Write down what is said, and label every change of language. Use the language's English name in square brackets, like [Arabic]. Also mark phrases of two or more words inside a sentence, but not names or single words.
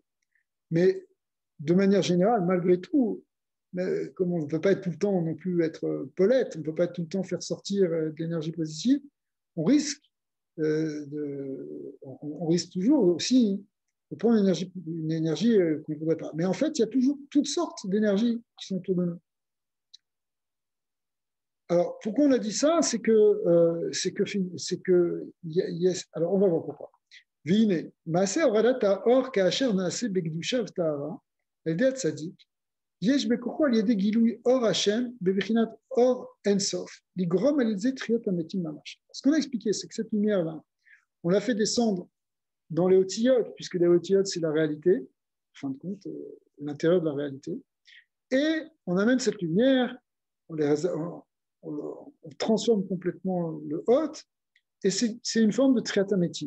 [French] Mais de manière générale, malgré tout, mais comme on ne peut pas être tout le temps non plus être polette, on ne peut pas tout le temps faire sortir de l'énergie positive, on risque toujours aussi de prendre une énergie qu'on ne voudrait pas. Mais en fait, il y a toujours toutes sortes d'énergies qui sont autour de nous. Alors, pourquoi on a dit ça? C'est que alors on va voir pourquoi. Vine, [Hebrew] מעשה הורדת האור כאשר נעשה בקדושה וטהרה, על ידי הצדיק, יש בכוחו על ידי גילוי אור השם בבחינת אור אין סוף, לגרום על ידי תחיית המתים ממש. [French] Ce qu'on a expliqué, c'est que cette lumière-là, on l'a fait descendre dans les Otiyot, puisque les Otiyot, c'est la réalité, en fin de compte, l'intérieur de la réalité. Et on amène cette lumière, on transforme complètement le Hot, et c'est une forme de Triatametim.